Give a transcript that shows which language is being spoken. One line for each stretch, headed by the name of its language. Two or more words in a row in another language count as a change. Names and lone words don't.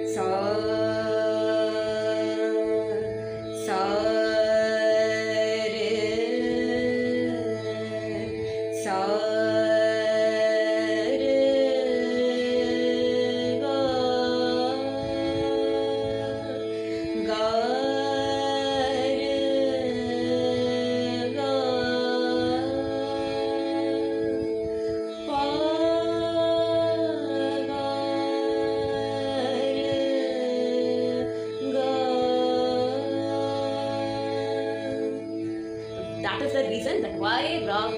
English: सा सा रे सा रे गा गा रे गा पा गा रे गा। That is the reason that why Ram